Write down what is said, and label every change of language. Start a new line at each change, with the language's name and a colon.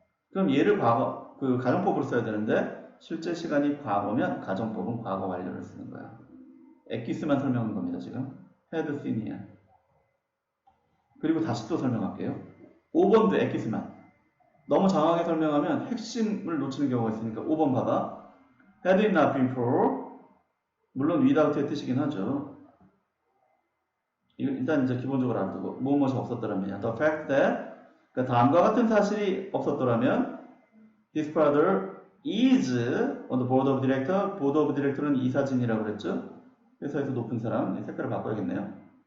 Korean: 그럼 얘를 과거, 그 가정법으로 써야 되는데 실제 시간이 과거면 가정법은 과거 완료를 쓰는 거야. 엑기스만 설명한 겁니다, 지금.
English: had seen이야.
Korean: 그리고 다시 또 설명할게요. 5번도 엑기스만. 너무 장황하게 설명하면 핵심을 놓치는 경우가 있으니까 5번 봐봐.
English: had it not been for,
Korean: 물론 without의 뜻이긴 하죠. 일단 이제 기본적으로 알아두고 무엇이 없었더라면 the fact that, 그러니까 다음과 같은 사실이 없었더라면
English: his father is on the board of director.
Korean: board of director는 이사진이라고 그랬죠. 회사에서 높은 사람. 색깔을 바꿔야겠네요.